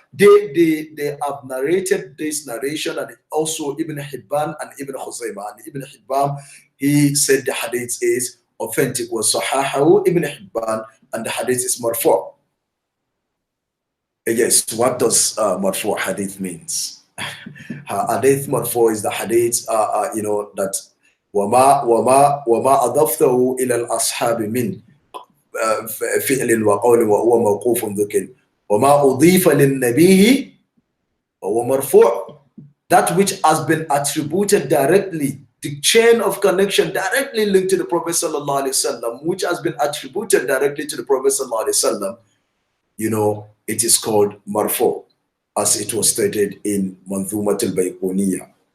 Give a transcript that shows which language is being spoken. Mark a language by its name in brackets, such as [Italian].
[English] They have narrated this narration, and also Ibn Hibban and Ibn Khuzaymah. And Ibn Hibban, he said the hadith is authentic, was Sahahahu Ibn Hibban, and the hadith is marfu'. Yes, what does marfu' hadith means? Hadith marfu' is the hadith, that [Arabic] وما أضفته إلى الأصحاب من فعل وقول وهو موقوف ذكر وما أضيف للنبي وهو مرفوع. [English] That which has been attributed directly, the chain of connection directly linked to the Prophet sallallahu alaihi wasallam, which has been attributed directly to the Prophet sallallahu alaihi wasallam, it is called marfu', as it was stated in Manzumat al-Bayquniyah.